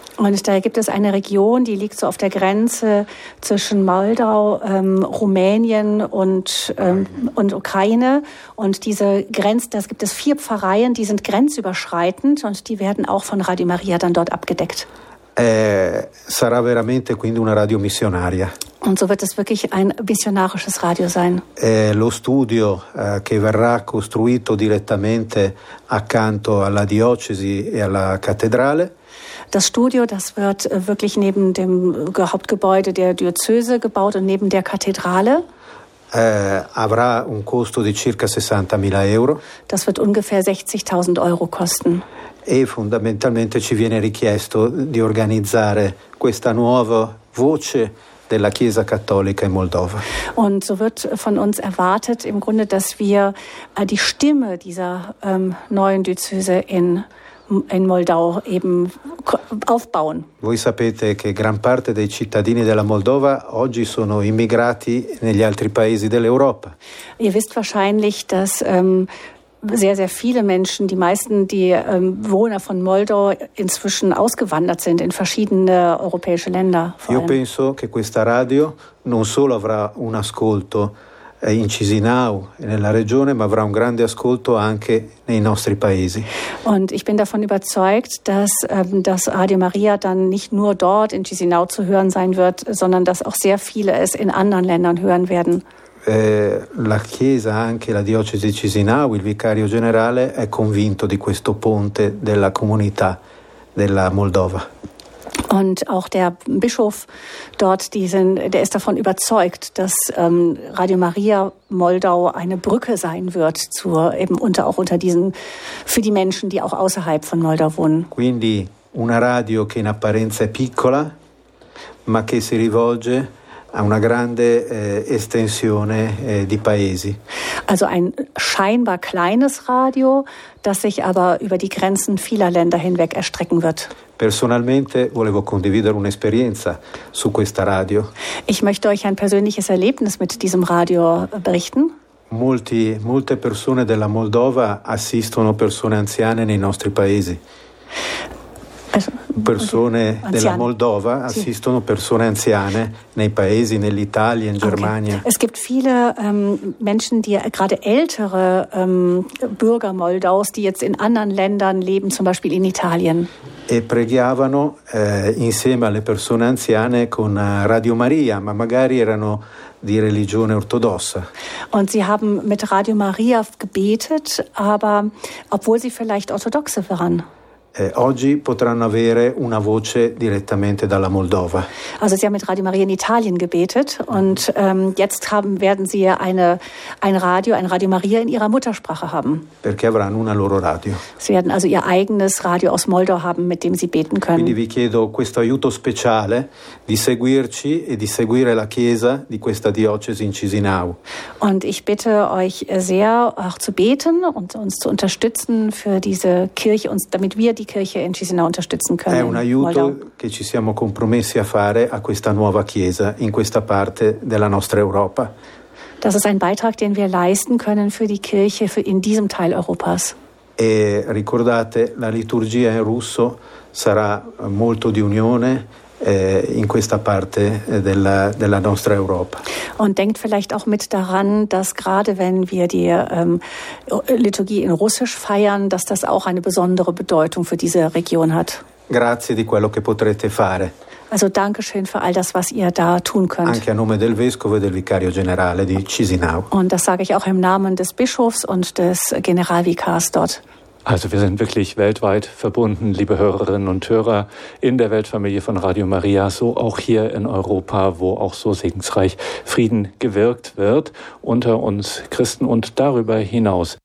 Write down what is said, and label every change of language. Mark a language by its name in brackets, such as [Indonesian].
[German] Und da gibt es eine Region, die liegt so auf der Grenze zwischen Moldau, Rumänien und Ukraine. Und diese Grenze, da gibt es 4 Pfarreien, die sind grenzüberschreitend und die werden auch von Radio Maria dann dort abgedeckt. [Italian] Sarà veramente quindi una radio missionaria. [German] Und so wird es wirklich ein missionarisches Radio sein. [Italian] Lo studio che verrà costruito direttamente accanto alla diocesi e alla cattedrale. [German] Das Studio, das wird wirklich neben dem Hauptgebäude der Diözese gebaut und neben der Kathedrale. [Italian] Avrà un costo di circa 60.000 Euro. [German] Das wird ungefähr 60.000 Euro kosten. [Italian] E fondamentalmente ci viene richiesto di organizzare questa nuova voce della Chiesa Cattolica in Moldova. [German] Und so wird von uns erwartet, im Grunde, dass wir die Stimme dieser neuen Diözese in Moldau eben aufbauen. [Italian] Voi sapete che gran parte dei cittadini della Moldova oggi sono immigrati negli altri paesi dell'Europa. [German] Ihr wisst wahrscheinlich, dass sehr, sehr viele Menschen, die meisten, die Bewohner von Moldau inzwischen ausgewandert sind in verschiedene europäische Länder. [Italian] Io penso che questa radio non solo avrà un ascolto in Chisinau, nella regione, ma avrà un grande ascolto anche nei nostri paesi. [German] Und ich bin davon überzeugt, dass das Radio Maria dann nicht nur dort in Chisinau zu hören sein wird, sondern dass auch sehr viele es in anderen Ländern hören werden. [Italian] La Chiesa, anche la diocesi di Chisinau, il vicario generale è convinto di questo ponte della comunità della Moldova. [German] Und auch der Bischof dort, der ist davon überzeugt, dass Radio Maria Moldau eine Brücke sein wird für die Menschen, die auch außerhalb von Moldau wohnen. [Italian] Quindi una radio che in apparenza è piccola, ma che si rivolge a una grande estensione di paesi. [German] Also ein scheinbar kleines Radio, das sich aber über die Grenzen vieler Länder hinweg erstrecken wird. [Italian] Personalmente volevo condividere un'esperienza su questa radio. [German] Ich möchte euch ein persönliches Erlebnis mit diesem Radio berichten. [Italian] Molte persone della Moldova assistono persone anziane nei nostri paesi. Persone della Moldova assistono persone anziane nei paesi, nell'Italia, in Germania. [German] Okay. Es gibt viele Menschen, die gerade ältere Bürger Moldaus, die jetzt in anderen Ländern leben, zum Beispiel in Italien. [Italian] E pregavano insieme alle persone anziane con Radio Maria, ma magari erano di religione ortodossa. [German] Und sie haben mit Radio Maria gebetet, aber obwohl sie vielleicht orthodoxe waren. [Italian] Oggi potranno avere una voce direttamente dalla Moldova. [German] Also sie haben mit Radio Maria in Italien gebetet und jetzt werden sie ein Radio Maria in ihrer Muttersprache haben. [Italian] Perché avranno una loro radio. [German] Sie werden also ihr eigenes Radio aus Moldau haben, mit dem sie beten können. [Italian] Quindi vi chiedo questo aiuto speciale di seguirci e di seguire la Chiesa di questa diocesi in Chisinau. [German] Und ich bitte euch sehr, auch zu beten und uns zu unterstützen für diese Kirche und damit wir die Kirche in Chisinau unterstützen können. [Italian] È un aiuto che ci siamo compromessi a fare a questa nuova chiesa in questa parte della nostra Europa. [German] Das ist ein Beitrag, den wir leisten können für die Kirche in diesem Teil Europas. [Italian] E ricordate, la liturgia in russo sarà molto di unione in questa parte della nostra Europa. [German] Und denkt vielleicht auch mit daran, dass gerade wenn wir die Liturgie in Russisch feiern, dass das auch eine besondere Bedeutung für diese Region hat. [Italian] Grazie di quello che potrete fare. [German] Also danke schön für all das, was ihr da tun könnt. [Italian] Anche a nome del Vescovo e del Vicario Generale di Chisinau. [German] Und das sage ich auch im Namen des Bischofs und des Generalvikars dort. Also wir sind wirklich weltweit verbunden, liebe Hörerinnen und Hörer, in der Weltfamilie von Radio Maria, so auch hier in Europa, wo auch so segensreich Frieden gewirkt wird unter uns Christen und darüber hinaus.